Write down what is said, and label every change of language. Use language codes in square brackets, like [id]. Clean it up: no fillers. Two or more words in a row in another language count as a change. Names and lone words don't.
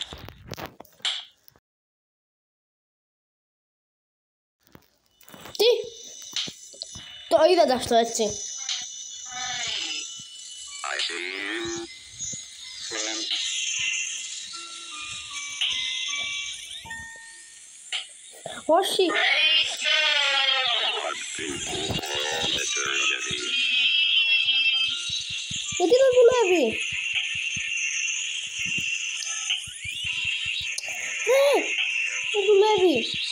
[el] Τι! Το είδατε αυτό έτσι. [en] I see you. Friend. [el] Όχι. Γιατί δεν δουλεύει. Δεν δουλεύει.